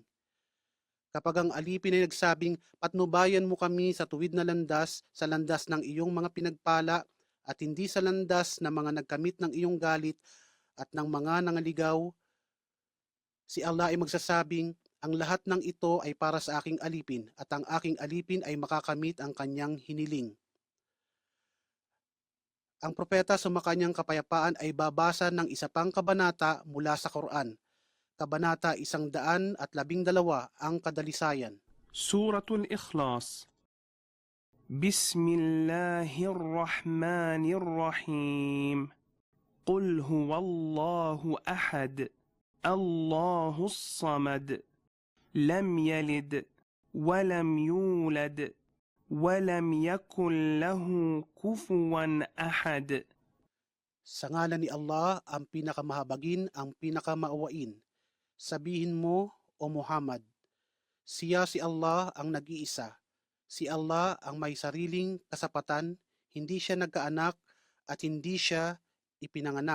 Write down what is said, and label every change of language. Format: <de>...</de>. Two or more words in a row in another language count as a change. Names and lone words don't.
<tl>Kapag ang alipin ay nagsabing patnubayan mo kami sa tuwid na landas, sa landas ng iyong mga pinagpala, at hindi sa landas na mga nagkamit ng iyong galit at ng mga nangaligaw, si Allah ay magsasabing ang lahat ng ito ay para sa aking alipin, at ang aking alipin ay makakamit ang kanyang hiniling. Ang propeta sumakanyang kapayapaan ay babasa ng isa pang kabanata mula sa Quran. Kabanata 112 ang kadalisayan.</tl> <ar>سورة الإخلاص. بسم الله الرحمن الرحيم. قل هو الله أحد الله الصمد لم يلد ولم يولد ولم يكن له كفوا أحد.</ar> <tl>Sa ngalan ni Allah, ang pinakamahabagin, ang pinakamaawain. Sabihin mo, O Muhammad, siya si Allah ang nag-iisa. Si Allah ang may sariling kasapatan, hindi siya nagkaanak at hindi siya ipinanganak.</tl>